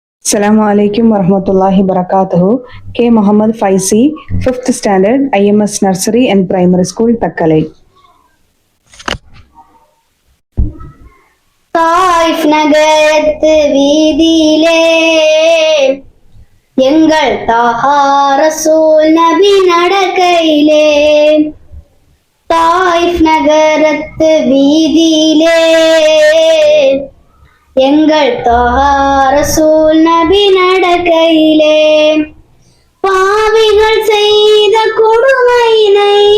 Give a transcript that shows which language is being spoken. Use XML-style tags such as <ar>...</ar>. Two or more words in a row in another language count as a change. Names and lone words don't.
<ar>السلام عليكم ورحمة الله وبركاته.</ar> <en>K. Muhammad Faisi, 5th Standard, IMS Nursery and Primary School, Takkalai.</en> <ta>தாயிஃப் நகரத்து வீதியிலே எங்கள் தாஹா ரசூல் நபி நடக்கையிலே, தாயிஃப் நகரத்து வீதியிலே எங்கள் தாஹா ரசூல் நபி நடக்கையிலே, பாவிகள் செய்த கொடுமையினை</ta>